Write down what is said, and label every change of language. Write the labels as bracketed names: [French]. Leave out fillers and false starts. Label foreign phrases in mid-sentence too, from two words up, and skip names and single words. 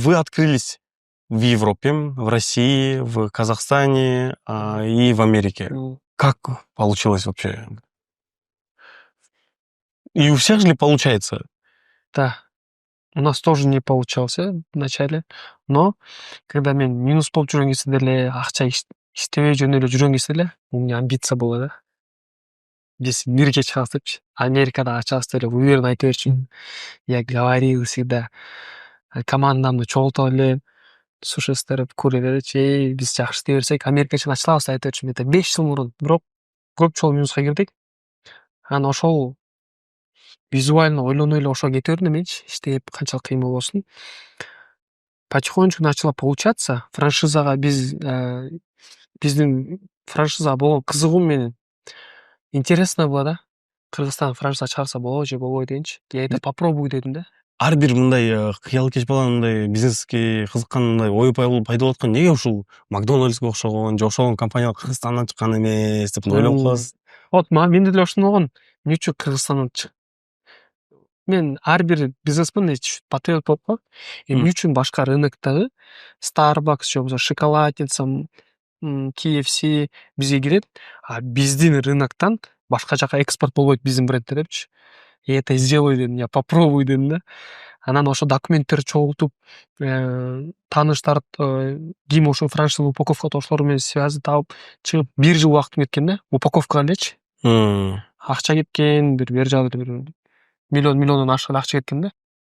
[Russian] вы открылись в Европе, в России, в Казахстане и в Америке. Как получилось вообще? И у всех же ли получается? Да. У нас тоже не получался вначале, но когда [Kyrgyz] мен минус болуп жүргөн кезде эле акча иштебей жөн эле жүргөн кезде эле [Russian] у меня амбиция [Kyrgyz] болду да. Биз бирге чыгабыз депчи. Америкада ачабыз деп эле уверенно айта берчүмүн. [Russian] Я говорил всегда. [Kyrgyz] Командамды чогултуп эле, слушайсыздар, көрө берчи, биз жакшы иштей берсек, Америка чейин ачылабыз деп айта берчүмүн. Это 5 жыл мурун. Бирок көп жолу минуска кирдик. Анан ошол визуально ойлонуп эле ошого кете бердим менчи, иштеп канчалык кыймыл болсун. [Russian] Потихонечку начало получаться. [Kyrgyz] Франшизага биздин франшизага болгон кызыгуу менен [Russian] интересно было [Kyrgyz] да. Кыргызстан франшиза чыгарса болобу же болбойбу дегенчи. [Russian] Я это попробую [Kyrgyz] дедим да. Ар бир мындай кыял кеч бала мындай бизнеске кызыккан мындай ой пайда болуп аткан эмне ушул Макдональдске окшогон же ошол компания Кыргызстандан чыккан эмес деп ойлоп каласыз. Вот менде деле ошондой болгон. Эмне үчүн Кыргызстандан мен ар бир бизнесмен патриот болуп калат. Эмне үчүн башка рыноктогу Starbucks же болбосо шоколадница, KFC бизге кирет, а биздин рыноктон башка жака экспорт болбойт биздин бренддер депчи. [Russian] И это сделаю дедим, я попробую [Kyrgyz] дедим да. Анан ошо документтерди чогултуп, тааныштар, ким ошо франшиза упаковкада ошолор менен связь таап чыгып 1 жыл убактым кеткен да. Упаковкага элечи. Акча кеткен, бир жагы бир миллиондон ашык акча кеткен да.